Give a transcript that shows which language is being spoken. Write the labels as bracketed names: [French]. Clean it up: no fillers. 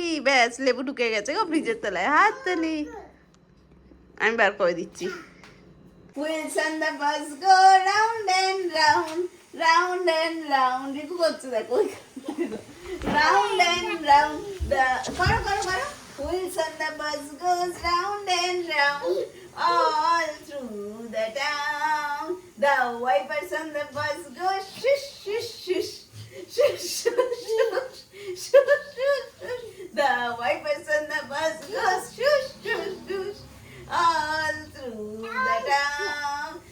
[Bangla] ব্যাস, লেবু ঢুকে গেছে গো ফ্রিজের তলায়, হাততালি। আমি বার করে দিচ্ছি। [English] Wheels on the bus go round and round, round and round. [Bangla] Riku করছে দেখো, [English] round and round. [Bangla] করো করো করো। [English] Wheels on the bus goes round and round, all through the town. The wipers on the bus go shush shush shush, shush shush shush, shush shush shush. The wipers on the bus go shush shush shush, all through the town.